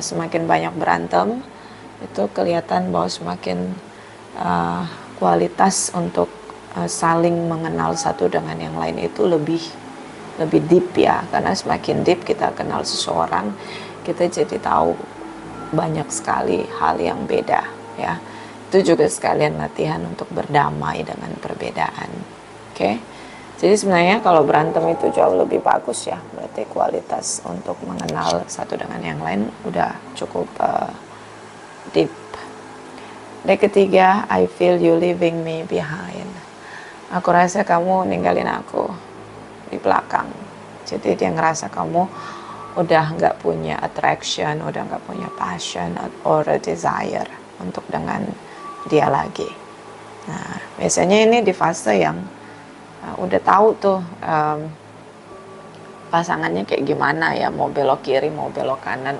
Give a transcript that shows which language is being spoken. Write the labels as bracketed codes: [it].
[id] Semakin banyak berantem itu kelihatan bahwa semakin kualitas untuk saling mengenal satu dengan yang lain itu lebih deep ya, karena semakin deep kita kenal seseorang, kita jadi tahu banyak sekali hal yang beda ya. Itu juga sekalian latihan untuk berdamai dengan perbedaan. Oke. Jadi sebenarnya kalau berantem itu jauh lebih bagus ya, berarti kualitas untuk mengenal satu dengan yang lain udah cukup deep. Dan ketiga, [en] I feel you leaving me behind. [id] Aku rasa kamu ninggalin aku di belakang. Jadi dia ngerasa kamu udah nggak punya attraction, udah nggak punya passion or a desire untuk dengan dia lagi. Nah, biasanya ini di fase yang udah tahu tuh pasangannya kayak gimana ya, mau belok kiri, mau belok kanan.